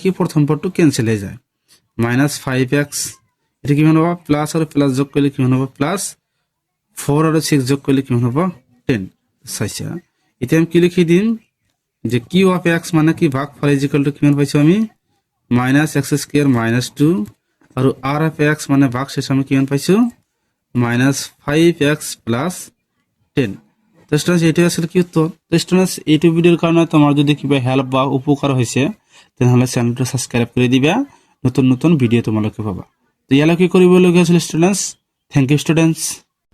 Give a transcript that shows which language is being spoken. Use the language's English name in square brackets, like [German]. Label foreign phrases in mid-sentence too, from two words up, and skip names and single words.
[Assamese] কি প্ৰথম পদটো ক্যান্সেল হৈ যায় [English] minus 5x [Assamese] এটা কিমান হ'ব প্লাস আৰু প্লাস যোগ কৰিলে কিমান হ'ব প্লাস 4 আৰু 6 যোগ কৰিলে কিমান হ'ব 10 চাইছা এতিয়া আমি কি লিখি দিম যে [English] Q of x [Assamese] মানে কি ভাগফল [English] equal to [Assamese] কিমান পাইছো আমি [English] minus x square minus 2 [Assamese] আৰু [English] r of x [Assamese] মানে ভাগশেষ আমি কিমান পাইছো [English] minus 5x plus 10 [Assamese] তো স্টুডেন্টস এটা আসলে কি উত্তর তো স্টুডেন্টস এইটো ভিডিওৰ কাৰণে তোমাৰ যদি কিবা হেল্প বা উপকাৰ হৈছে তেনেহলে চ্যানেলটো সাবস্ক্রাইব কৰি দিবা নতুন নতুন ভিডিও তোমালোকে পাবা তো ইয়ালৈকে কৰিবলগীয়া আছিল [English] students thank you students